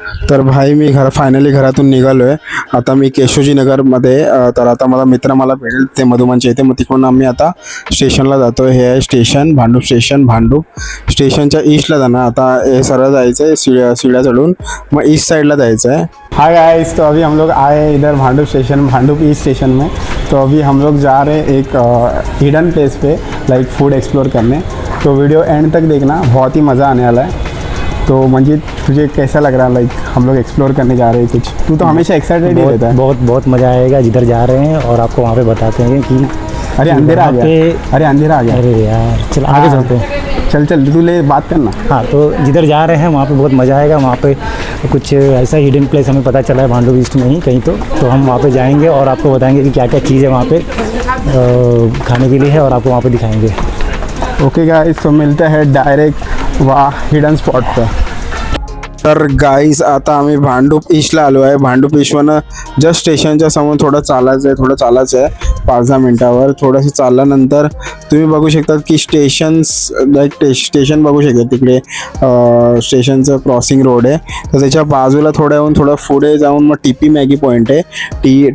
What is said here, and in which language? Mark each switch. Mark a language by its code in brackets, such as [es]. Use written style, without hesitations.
[mr] तर भाई मी फायनली घरातून निघालो आहे. आता मी केशवजीनगरमध्ये, तर आता मला मित्र भेटेल ते मधुमनच्या इथे. मग तिकडून आम्ही आता स्टेशनला जातो. हे आहे स्टेशन, भांडूप स्टेशन. भांडूप स्टेशनच्या ईस्टला जाणार. आता हे सरळ जायचं आहे सीढ़िया चढ़ून, मग ईस्ट साइडला जायचं है. [hi] हाय गाइस, तो अभी हम लोग आए इधर Bhandup station, Bhandup east station में. तो अभी हम लोग जा रहे हैं एक हिडन प्लेस पे, लाइक फूड एक्सप्लोर करने. तो वीडियो एंड तक देखना, बहुत ही मज़ा आने वाला है. तो मंजीत, तुझे कैसा लग रहा है, लाइक हम लोग एक्सप्लोर करने जा रहे हैं कुछ? तू तो हमेशा एक्साइटेड ही रहता है. बहुत मज़ा आएगा जिधर जा रहे हैं, और आपको वहाँ पे बताते हैं कि अरे अंधेरा आ गया, अरे अंधेरा आ गया. अरे यार चल आगे चलते हैं. चल तू ले बात करना. हाँ, तो जिधर जा रहे हैं वहाँ पे बहुत मज़ा आएगा. वहाँ पे कुछ ऐसा हिडन प्लेस हमें पता चला है भांडूप ईस्ट में ही कहीं, तो हम वहाँ पे जाएंगे और आपको बताएंगे कि क्या क्या चीज़ है वहाँ पे खाने के लिए है, और आपको वहाँ पे दिखाएंगे. ओके गाइस, तो मिलते हैं डायरेक्ट वहाँ हिडन स्पॉट पर. [mr] तर गाईज आता आम्ही भांडूप ईस्टला आलो आहे. भांडूप ईस्टवरनं जस्ट स्टेशनच्या समोर थोडं चालायचं आहे 5-10 मिनटावर. थोडंसं चालल्यानंतर तुम्ही बघू शकता की स्टेशन बघू शकता. तिकडे स्टेशनचं क्रॉसिंग रोड आहे. तर त्याच्या बाजूला थोडं पुढे जाऊन मग टीपी मॅगी पॉईंट आहे.